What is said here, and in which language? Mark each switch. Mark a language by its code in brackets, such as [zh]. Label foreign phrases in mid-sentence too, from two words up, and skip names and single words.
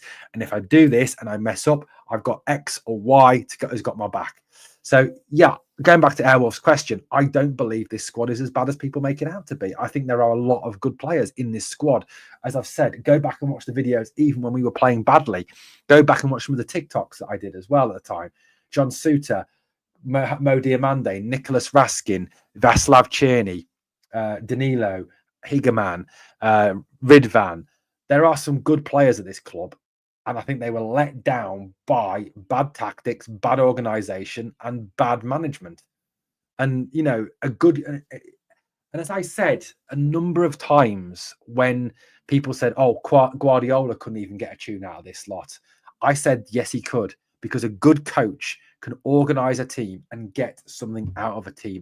[en] And if I do this and I mess up, I've got X or Y has got my back. So, yeah, going back to Airwolf's question, I don't believe this squad is as bad as people make it out to be. I think there are a lot of good players in this squad. As I've said, go back and watch the videos, even when we were playing badly. Go back and watch some of the TikToks that I did as well at the time. John Suter, Mo Diamande, Nicholas Raskin, Vaslav Cherny, Danilo, Higaman, Ridvan. There are some good players at this club, and I think they were let down by bad tactics, bad organisation, and bad management. And you know, and as I said a number of times when people said, "Oh, Guardiola couldn't even get a tune out of this lot," I said, "Yes, he could," because a good coach can organise a team and get something out of a team.